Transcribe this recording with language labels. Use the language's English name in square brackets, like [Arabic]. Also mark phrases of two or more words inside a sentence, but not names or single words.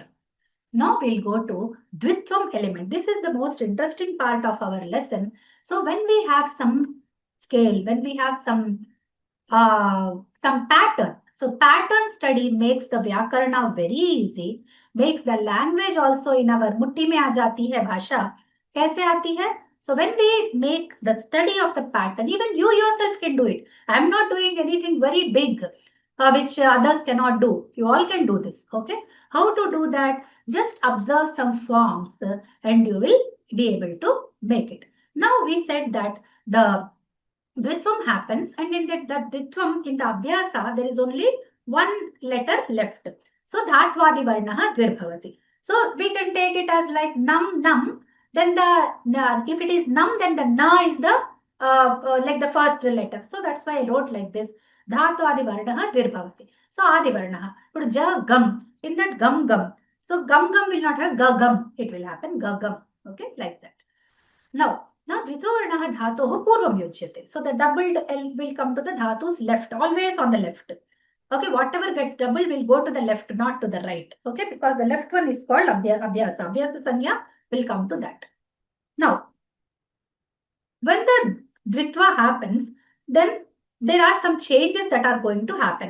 [English] Now we'll go to dvitvam element. This is the most interesting part of our lesson. So when we have some scale, when we have some pattern. So pattern study makes the vyakarana very easy, makes the language also in our [Hindi] मुट्ठी में आ जाती है भाषा. कैसे आती है? [English] So when we make the study of the pattern, even you yourself can do it. I'm not doing anything very big, which others cannot do. You all can do this, okay? How to do that? Just observe some forms and you will be able to make it. Now we said that the dvitvam happens, and in that dvitvam, in the abhyasa, there is only one letter left. [Sanskrit] So धात्वादि वर्णः द्विर्भवति. [English] So we can take it as like nam. Then if it is nam, then the na is the like the first letter. So that's why I wrote like this. [Sanskrit] धात्वादि वर्णः द्विर्भवति. So आदि वर्णः. [English] But ja gam. In that gam. So gam will not have ga gam. It will happen ga gam. Okay, like that. [Sanskrit] Now द्वितोवर्णः धातोः पूर्वं युज्यते. [English] So the doubled L will come to the dhatu's left, always on the left. Okay, whatever gets double will go to the left, not to the right. Okay, because the left one is called abhyasa. [Sanskrit] अभ्यास संज्ञा [English] will come to that. Now, when the dvitva happens, then there are some changes that are going to happen.